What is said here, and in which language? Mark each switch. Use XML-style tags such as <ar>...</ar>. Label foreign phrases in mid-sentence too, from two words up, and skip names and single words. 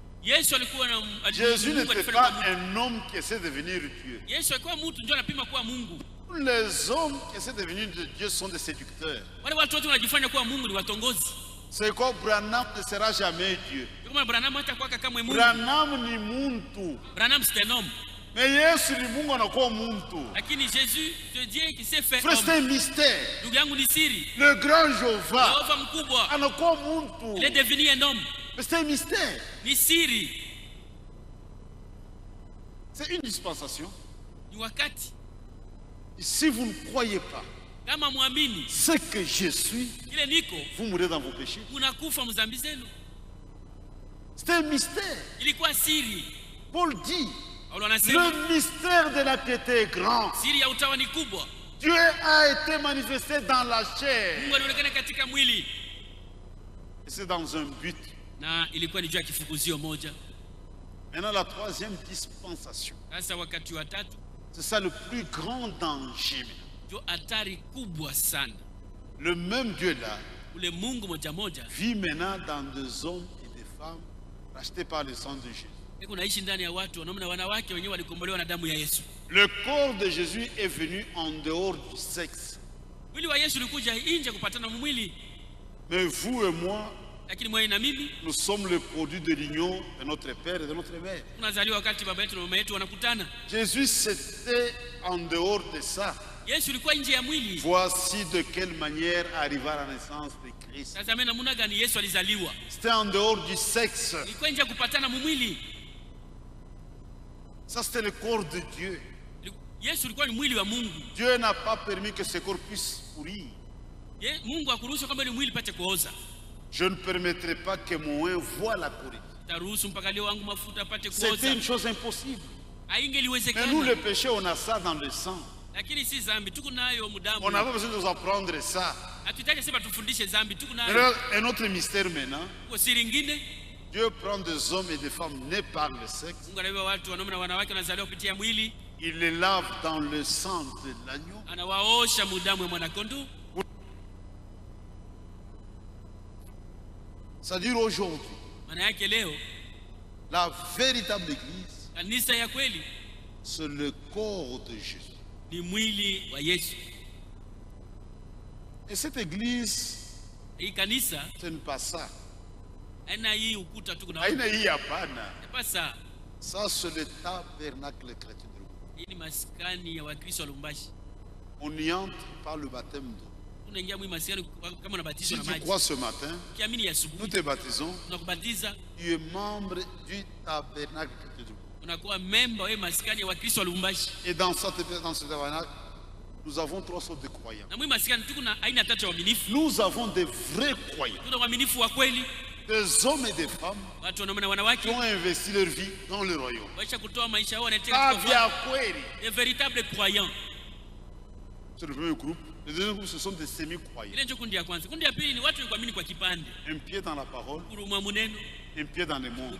<fr>Jésus n'était pas un homme qui essaie de devenir Dieu. Les hommes qui essaient de devenir Dieu sont des séducteurs. C'est quoi? Branham ne sera jamais Dieu.</fr> <sw>Branham ni muntu.</sw> <fr>C'est un homme.</fr> <sw>Mais Yesu ni Mungu anakuwa muntu.</sw> <fr>Lakini Jésus, c'est Dieu qui s'est fait homme. C'est un mystère. Le grand</fr> <sw>Jéhovah anakuwa muntu.</sw> <fr>Il est devenu un homme. Mais c'est un mystère.</fr> <sw>Ni siri.</sw> <fr>C'est une dispensation.</fr> <sw>Ni wakati.</sw> <fr>Si vous ne croyez pas ce que je suis, vous mourrez dans vos péchés. C'était un mystère.</fr> <sw>Ilikuwa siri.</sw> <fr>Paul dit,</fr> <sw>Paulo anasema,</sw> <fr>le mystère de la piété est grand.</fr> <sw>siri ya utawa ni kubwa.</sw> <fr>Dieu a été manifesté dans la chair.</fr> <sw>Mungu alionekana katika mwili.</sw> <fr>Et c'est dans un but.</fr> <sw>Na ilikuwa ni juu ya kifukuzio moja.</sw> <fr>Maintenant la troisième dispensation.</fr> <sw>Sasa wakati wa tatu,</sw> <fr>c'est ça le plus grand danger.</fr> <sw>ndio hatari kubwa sana.</sw> <fr>Le même Dieu là</fr> <sw>ule Mungu moja moja</sw> <fr>vit maintenant dans des hommes et des femmes rachetés par le sang de Jésus.</fr> <sw>Unaishi ndani ya watu wanaume na wanawake wenyewe walikombolewa na damu ya Yesu.</sw> <fr>Le corps de Jésus est venu en dehors du sexe.</fr> <sw>Mwili wa Yesu ulikuja nje kupatana mwili.</sw> <fr>Mais vous et moi,</fr> <sw>lakini mwe na mimi,</sw> <fr>nous sommes le produit de l'union de notre père et de notre mère.</fr> <sw>Tunazaliwa wakati baba yetu na mama yetu wanakutana.</sw> <fr>Jésus c'était en dehors de ça.</fr> <sw>Yesu ulikuwa nje ya mwili.</sw> <fr>Voici de quelle manière arriva la naissance de Christ.</fr> <sw>Sasa mimi namna gani Yesu alizaliwa?</sw> <fr>C'était en dehors du sexe.</fr> <sw>Ilikuwa nje kupatana mwili.</sw> <fr>Ça c'était le corps de Dieu.</fr> <sw>Yesu ulikuwa ni mwili wa Mungu.</sw> <fr>Dieu n'a pas permis que ce corps puisse pourrir.</fr> <sw>Mungu hakuruhusu kwamba ni mwili pate kuoza.</sw> <fr>Je ne permettrai pas que mon oin voie la pourriture.</fr> <sw>Taruhusu mpaka leo wangu mafuta pate kuoza.</sw> <fr>C'était une chose impossible.</fr> <sw>Haingeliwezekana.</sw> <fr>Mais nous le péché on a ça dans le sang.</fr> <sw>Lakini si zambi tuko nayo mudamu.</sw> <fr>On n'a pas besoin de nous apprendre ça.</fr> <sw>Hatutaki sema tufundishe zambi tuko nayo.</sw> <fr>Un autre mystère maintenant.</fr> <sw>Kwa siri nyingine,</sw> <fr>Dieu prend des hommes et des femmes nés par le sexe.</fr> <sw>Mungu anabeba watu wanaume na wanawake wanazaliwa kupitia mwili.</sw> <fr>Il les lave dans le sang de l'agneau.</fr> <sw>Anawaosha mudamu ya mwanakondoo.</sw> <fr>C'est-à-dire aujourd'hui,</fr> <sw>maana yake leo,</sw> <fr>la véritable église,</fr> <sw>kanisa ya kweli,</sw> <fr>c'est le corps de Jésus.</fr> <sw>Ni mwili wa Yesu.</sw> <fr>Et cette église,</fr> <sw>hii kanisa,</sw> <fr>ce n'est pas ça.</fr> <sw>haina hii ukuta tu kuna. Haina hii hapana.</sw> <fr>Pas ça. Ça c'est le tabernacle chrétien de Lubumbashi.</fr> <sw>Hii ni maskani ya Wakristo wa Lubumbashi.</sw> <fr>On y entre par le baptême d'eau.</fr> <sw>Unaingia mwi maskani kama unabatizwa na maji.</sw> <fr>Si tu crois ce matin,</fr> <sw>kiamini ya asubuhi,</sw> <fr>nous te baptisons.</fr> <sw>Tunakubatiza.</sw> <fr>Tu es membre du tabernacle chrétien de Lubumbashi.</fr> <sw>Unakuwa member wa maskani ya Wakristo wa Lubumbashi.</sw> <fr>Et dans ce tabernacle, nous avons trois sortes de croyants.</fr> <sw>Na mwi maskani tuko na aina tatu ya waaminifu.</sw> <fr>Nous avons des vrais croyants.</fr> <sw>Tuna waaminifu wa kweli.</sw> <fr>Des hommes et des femmes qui ont investi leur vie dans le royaume. Des véritables croyants. C'est le premier groupe. Le deuxième groupe, ce sont des semi-croyants. Un pied dans la parole, un pied dans le monde.</fr>